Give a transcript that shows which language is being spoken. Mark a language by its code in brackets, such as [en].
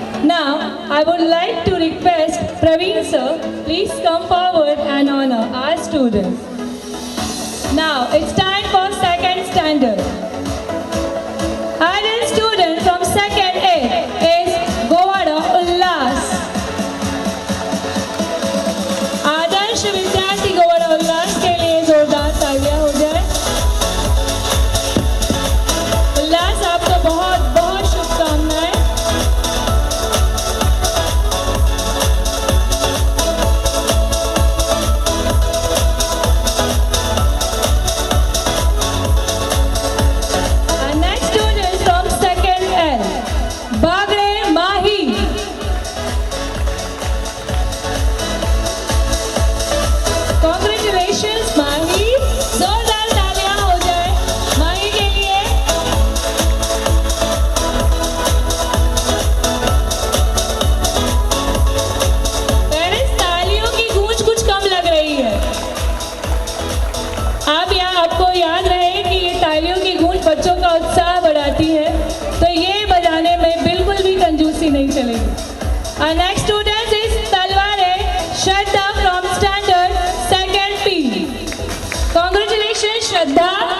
[en] Now, I would like to request Praveen, sir, please come forward and honor our students. Now, it's time for second standard. Our student from second A is Govada Ullas. [hi] आदर्श विद्यार्थी गौरव उल्लास के लिए जोरदार तालियां हो जाए। उल्लास, आपको बहुत बहुत शुभकामनाएं। [en] Our next student from second L, Bagre Mahi. [hi] Congratulations माही। जोरदार तालियां हो जाए माही के लिए। पेरेंट्स, तालियों की गूंज कुछ कम लग रही है। आपको याद रहे कि ये तालियों की गूंज बच्चों का उत्साह बढ़ाती है, तो ये बजाने में बिल्कुल भी कंजूसी नहीं चलेगी। [en] Our next student is Talware Shraddha from standard second P. Congratulations, Shraddha.